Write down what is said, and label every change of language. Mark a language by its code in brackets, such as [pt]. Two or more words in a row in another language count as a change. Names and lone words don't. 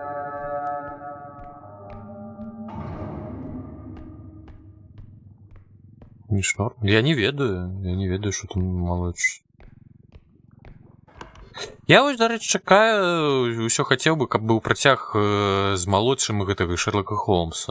[uk] Не шнор? [be] Я не ведаю, [uk] що там молодший. Я ось, до речі, чекаю, усё хотів би, [be] каб быў працяг з малодшым гэтага Шерлока Холмса.